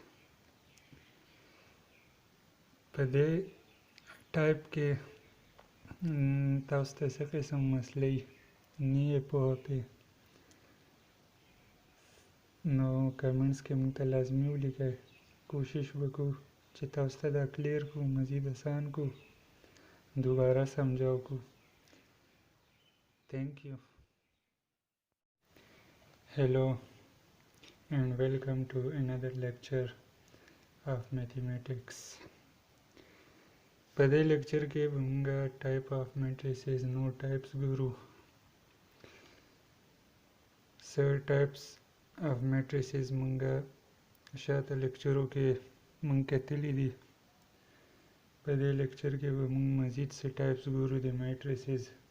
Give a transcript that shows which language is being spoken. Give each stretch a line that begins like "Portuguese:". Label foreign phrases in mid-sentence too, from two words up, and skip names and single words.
Pashto: په دې ټایپ کې تاسو ته څه قسم مسلې نه یې پوه پې، نو کمنټس کې موږ ته لازمي ولیکئ. کوشش وکړو چې تاسو ته دا کلیر کړو، مزید آسان کړو، دوباره سمجھاو کړو.
English: Thank you. Hello and welcome to another lecture of mathematics.
Pashto: په دې لیکچر کې به موږ
English: type of matrices
Pashto: نو ټایپس ګورو. څه
English: types of matrices
Pashto: موږ شاته لیکچرو کې موږ کتلي دي. په دې لیکچر کې به موږ مزید څه ټایپس ګورو د میټریسز.